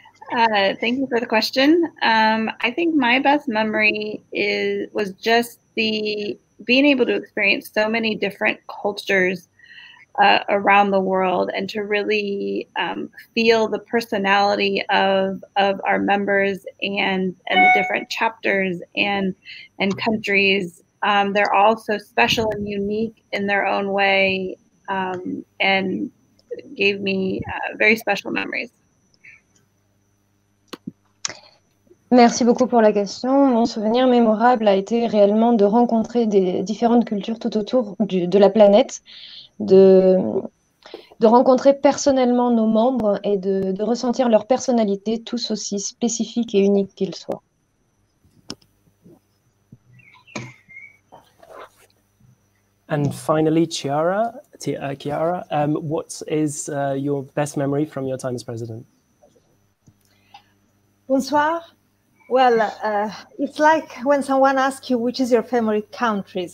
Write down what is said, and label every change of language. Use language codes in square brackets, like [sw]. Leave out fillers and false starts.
[en] Thank you for the question. I think my best memory was just being able to experience so many different cultures around the world and to really feel the personality of our members and the different chapters and countries. They're all so special and unique in their own way and gave me very special memories. [fr] Merci beaucoup pour la question. Mon souvenir mémorable a été réellement de rencontrer des différentes cultures tout autour de la planète, de rencontrer personnellement nos membres et de ressentir leur personnalité, tous aussi spécifiques et uniques qu'ils soient. [en] And finally, Chiara, what is your best memory from your time as president? [fr] Bonsoir. [en] Well, it's like when someone asks you which is your favorite countries.